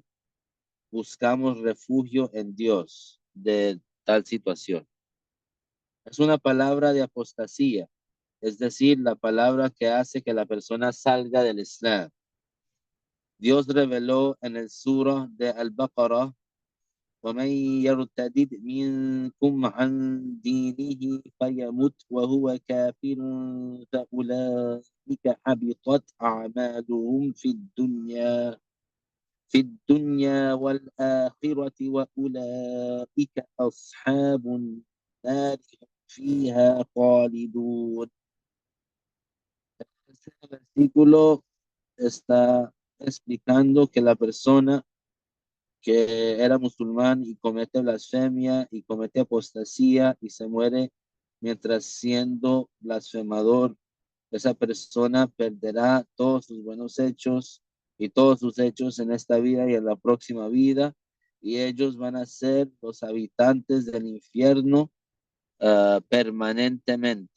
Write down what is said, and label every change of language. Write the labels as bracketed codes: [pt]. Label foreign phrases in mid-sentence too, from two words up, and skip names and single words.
[es] Buscamos refugio en Dios de tal situación. Es una palabra de apostasía, es decir, la palabra que hace que la persona salga del Islam. Dios reveló en el surah de Al-Baqarah, [ar] ومن يرتد منكم عن دينه فيمت وهو كافر فأولئك حبطت أعمالهم في الدنيا والآخرة وأولئك أصحاب النار هم فيها خالدون. [es] Este versículo está explicando que la persona que era musulmán y comete blasfemia y comete apostasía y se muere mientras siendo blasfemador, esa persona perderá todos sus buenos hechos y todos sus hechos en esta vida y en la próxima vida, y ellos van a ser los habitantes del infierno permanentemente.